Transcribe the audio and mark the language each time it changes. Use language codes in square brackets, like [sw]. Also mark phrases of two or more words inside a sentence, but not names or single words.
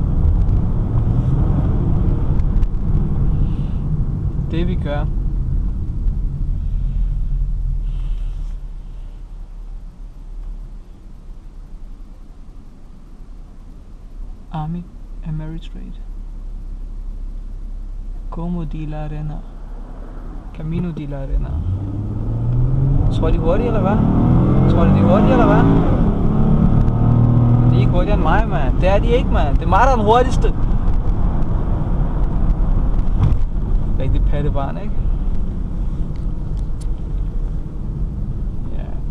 [da] Det vi gør. Army Ameritrade. [es] Como de la Arena. Camino de la Arena. [da] Tror de hurtigt eller hvad? Tror de hurtigt eller hvad? De er ikke hurtigere end mig, mand. Det er de ikke, mand. Det er mig, der er den hurtigste. Rigtig pattebarn, ikke? Ja.